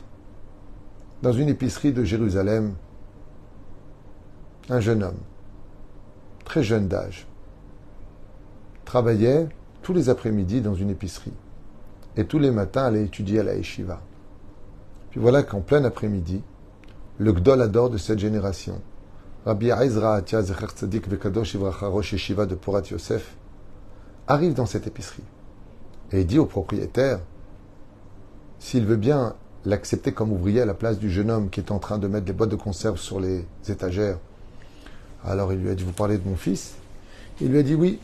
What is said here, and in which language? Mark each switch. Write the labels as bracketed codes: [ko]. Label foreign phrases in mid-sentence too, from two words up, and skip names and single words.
[fr] Dans une épicerie de Jérusalem, un jeune homme, très jeune d'âge, travaillait tous les après-midi dans une épicerie. Et tous les matins, allait étudier à la yeshiva. Puis voilà qu'en plein après-midi, le [he] גדול הדור [fr] de cette génération, Rabbi Ezra Atia [he] זכר צדיק וקדוש לברכה ראש ישיבה [fr] de Porat Yosef, arrive dans cette épicerie et dit au propriétaire s'il veut bien l'accepter comme ouvrier à la place du jeune homme qui est en train de mettre des boîtes de conserve sur les étagères. Alors il lui a dit, vous parlez de mon fils? Il lui a dit, oui.